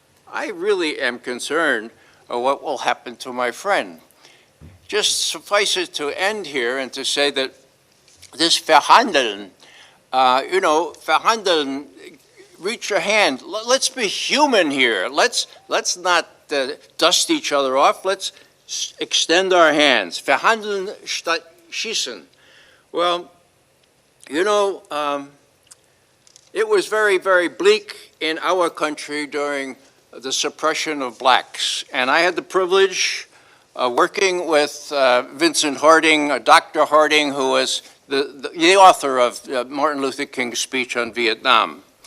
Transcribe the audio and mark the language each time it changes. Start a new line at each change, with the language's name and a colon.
English: I really am concerned of what will happen to my friend. Just suffice it to end here and to say that this
German: verhandeln, verhandeln,
English: reach your hand. Let's be human here. Let's not dust each other off. Let's extend our hands.
German: Verhandeln statt schießen.
English: Well, it was very, very bleak in our country during the suppression of blacks. And I had the privilege of working with Vincent Harding, Dr. Harding, who was the author of Martin Luther King's speech on Vietnam.